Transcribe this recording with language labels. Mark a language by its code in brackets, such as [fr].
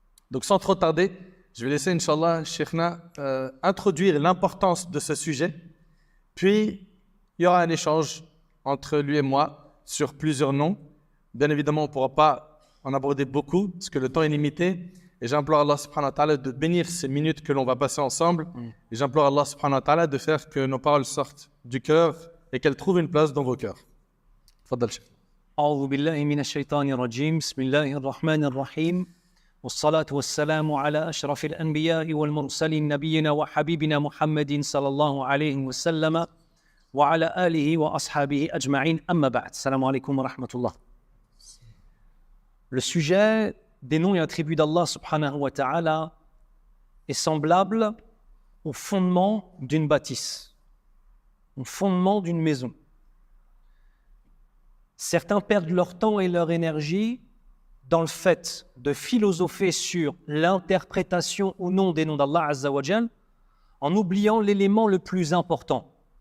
[fr] Donc sans trop tarder, je vais laisser Inch'Allah Cheikhna introduire l'importance de ce sujet, puis il y aura un échange entre lui et moi sur plusieurs noms. Bien évidemment, on ne pourra pas en aborder beaucoup parce que le temps est limité, et j'implore Allah subhanahu wa ta'ala de bénir ces minutes que l'on va passer ensemble, et j'implore Allah subhanahu wa ta'ala de faire que nos paroles sortent du cœur et qu'elles trouvent une place dans vos cœurs. Fadal Cheikh. [ar] أعوذ بالله من الشيطان الرجيم بسم الله الرحمن الرحيم والصلاة والسلام على أشرف الأنبياء والمرسلين نبينا وحبيبنا محمد صلى الله عليه وسلم وعلى آله وأصحابه أجمعين أما بعد السلام عليكم ورحمة الله. [fr] Le sujet des noms et attributs d'Allah subhanahu wa ta'ala est semblable au fondement d'une bâtisse, au fondement d'une maison. Certains perdent leur temps et leur énergie dans le fait de philosopher sur l'interprétation ou non des noms d'Allah Azza wa Jal, en oubliant l'élément le plus important,